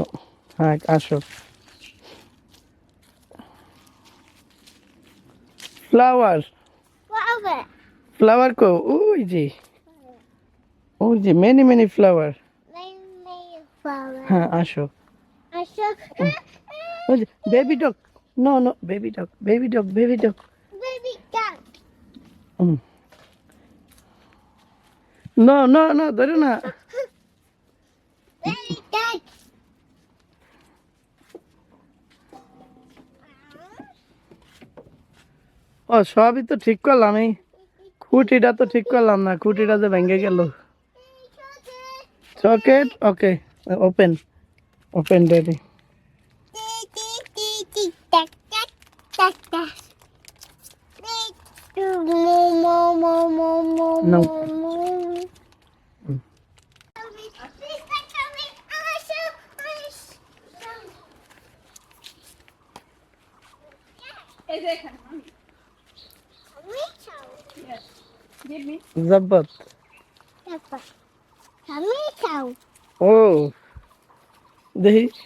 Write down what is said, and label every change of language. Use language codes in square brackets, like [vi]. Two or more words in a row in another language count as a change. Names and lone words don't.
[bn] হ্যাঁ আসো। ফ্লাওয়ার [en] flower, [bn] ফ্লাওয়ার কো, ওই যে [en] many many flower. flower. [bn] হ্যাঁ আসো। [en] I saw [bn] ওই যে [en] baby dog, no no baby dog baby dog baby dog. baby duck. নো নো নো, [bn] ধরো না। [en] Baby duck. [bn] ও সবই তো ঠিক করলাম, এই খুঁটিটা তো ঠিক করলাম না, খুঁটিটা যে ভেঙে গেল। [en] chocolate okay, open open daddy. Duck, duck, duck, duck. Moo, moo, moo, moo, moo, No. moo, moo. [bn] জব্বত। ও দেখি